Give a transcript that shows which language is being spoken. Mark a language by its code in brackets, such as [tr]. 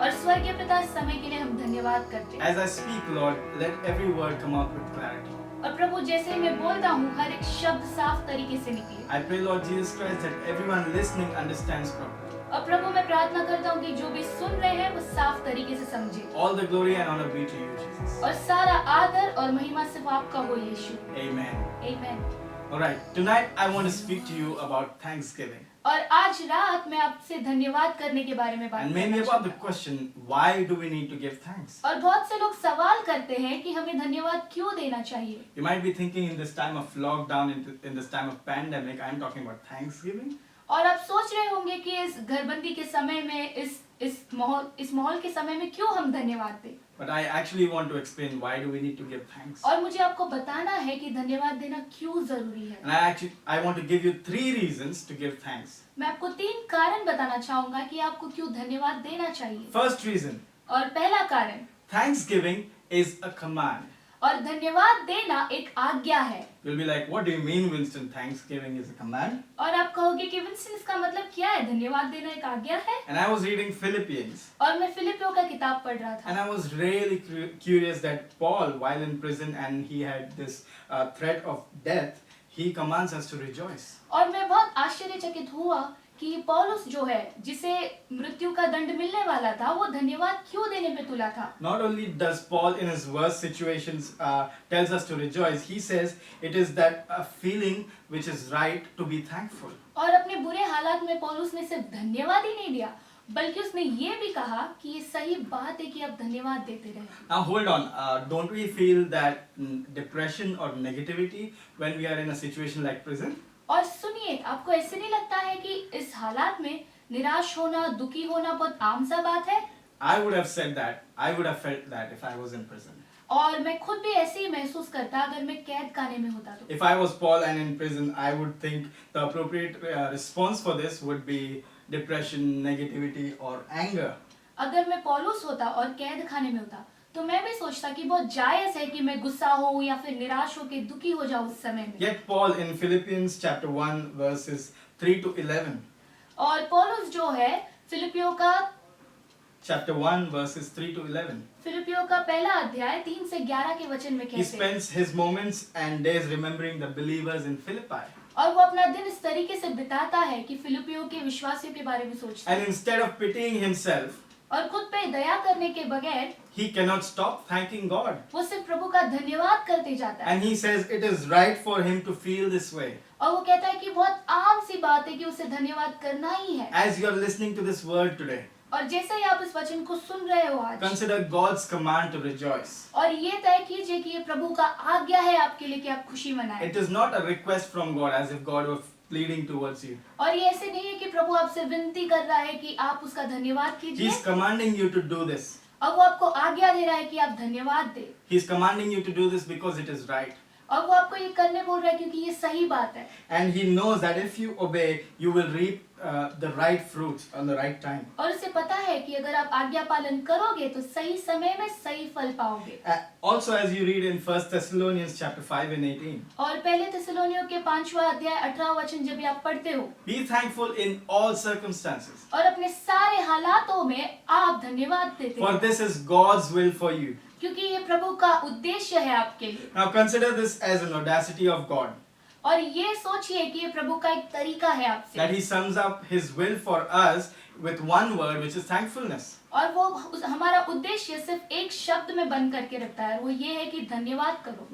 [hi] और स्वर्गीय पिता, इस समय के लिए हम धन्यवाद करते हैं। [en] As I speak, Lord, let every word come out with clarity. [hi] और प्रभु, जैसे ही मैं बोलता हूँ, हर एक शब्द साफ तरीके से निकले। [en] I pray, Lord Jesus Christ, that everyone listening understands properly. [hi] और प्रभु, मैं प्रार्थना करता हूँ कि जो भी सुन रहे हैं वो साफ तरीके से समझे। [en] All the glory and honor be to you, Jesus. [hi] और सारा आदर और महिमा सिर्फ आपका हो यीशु। [en] Amen. [hi] आमीन। [en] Alright, tonight I want to speak to you about Thanksgiving. [hi] और आज रात मैं आपसे धन्यवाद करने के बारे में बात [en] And mainly [hi] करना [en] about the [hi] चाहता हूँ। [en] question, why do we need to give thanks? [hi] और बहुत से लोग सवाल करते हैं कि हमें धन्यवाद क्यों देना चाहिए। [en] You might be thinking in this time of lockdown, in this time of pandemic, I'm talking about Thanksgiving. [hi] और आप सोच रहे होंगे कि इस घरबंदी के समय में इस माहौल के समय में क्यों हम धन्यवाद दें। [en] But I actually want to explain why do we need to give thanks. [hi] और मुझे आपको बताना है कि धन्यवाद देना क्यों जरूरी है। [en] And I want to give you 3 reasons to give thanks. [hi] मैं आपको 3 कारण बताना चाहूंगा कि आपको क्यों धन्यवाद देना चाहिए। [en] First reason, [hi] और पहला कारण, [en] Thanksgiving is a command. [hi] और धन्यवाद देना एक आज्ञा है। [en] You'll be like, what do you mean, Winston? Thanksgiving is a command? [hi] और आप कहोगे कि विंसन, इसका मतलब क्या है? धन्यवाद देना एक आज्ञा है। [en] And I was reading Philippians. [hi] और मैं फिलिपियों का किताब पढ़ रहा था। [en] And I was really curious that Paul, while in prison and he had this threat of death, he commands us to rejoice. [hi] और मैं बहुत आश्चर्यचकित हुआ कि पौलुस जो है, जिसे मृत्यु का दंड मिलने वाला था, वो धन्यवाद क्यों देने पे तुला था। [en] Not only does Paul in his worst situations tells us to rejoice, he says it is that a feeling which is right to be thankful. [hi] और अपने बुरे हालात में पौलुस ने सिर्फ धन्यवाद ही नहीं दिया, बल्कि उसने ये भी कहा कि ये सही बात है कि आप धन्यवाद देते रहें। [en] Now hold on, don't we feel that depression or negativity when we are in a situation like prison? [hi] और सुनिए, आपको ऐसे नहीं लगता है कि इस हालात में निराश होना, दुखी होना बहुत आम सा बात है? [en] I would have said that. I would have felt that if I was in prison. [hi] और मैं खुद भी ऐसे ही महसूस करता अगर मैं कैद खाने में होता तो। [en] If I was Paul and in prison, I would think the appropriate response for this would be depression, negativity or anger. [hi] अगर मैं पौलुस होता और कैद खाने में होता, तो मैं भी सोचता कि बहुत जायज है कि मैं गुस्सा हूँ या फिर निराश हो के दुखी हो जाऊँ उस समय में। [en] Yet Paul in Philippians chapter 1 verses 3 to 11. [hi] और पौलुस जो है फिलिपियों का [en] Chapter 1 verses 3 to 11. [hi] फिलिपियों का पहला अध्याय 3 से 11 के वचन में [en] He [hi] कहते हैं। [en] spends his moments and days remembering the believers in Philippi. [hi] और वो अपना दिन इस तरीके से बिताता है कि फिलिपियों के विश्वासियों के बारे में सोचता [en] And [hi] है। [en] instead of pitying himself, [hi] और खुद पे दया करने के बगैर [en] he cannot stop thanking God. [hi] वो सिर्फ प्रभु का धन्यवाद करते जाता है। [en] And he says it is right for him to feel this way. [hi] और वो कहता है कि बहुत आम सी बात है कि उसे धन्यवाद करना ही है। [en] As you are listening to this word today, [hi] और जैसे ही आप इस वचन को सुन रहे हो आज, [en] consider God's command to rejoice. [hi] और ये तय कीजिए कि ये प्रभु का आज्ञा है आपके लिए कि आप खुशी मनाएं। [en] It is not a request from God as if God were pleading towards you. [hi] और ये ऐसे नहीं है कि प्रभु आपसे विनती कर रहा है कि आप उसका धन्यवाद [en] He [hi] कीजिए, [en] is commanding you to do this. [hi] और वो आपको आज्ञा दे रहा है कि आप धन्यवाद दें। [en] He is commanding you to do this because it is right. [hi] और वो आपको ये करने बोल रहा है क्योंकि ये सही बात है। [en] And he knows that if you obey, you will reap the right fruits on the right time. [hi] और उसे पता है कि अगर आप आज्ञा पालन करोगे तो सही समय में सही फल पाओगे। [en] Also, as you read in 1 Thessalonians chapter 5 and 18, [hi] और पहले थिस्सलुनीयों के 5वां अध्याय 18वां वचन जब भी आप पढ़ते हो, [en] be thankful in all circumstances, [hi] और अपने सारे हालातों में आप धन्यवाद देते [en] for [hi] हैं, [en] this is God's will for you. [hi] क्योंकि ये प्रभु का उद्देश्य है आपके लिए। [en] Now consider this as an audacity of God, [hi] और ये सोचिए कि ये प्रभु का एक तरीका है आपसे, [en] that he sums up his will for us with one word, which is thankfulness. [hi] और वो हमारा उद्देश्य सिर्फ एक शब्द में बंद करके रखता है, वो ये है कि धन्यवाद करो।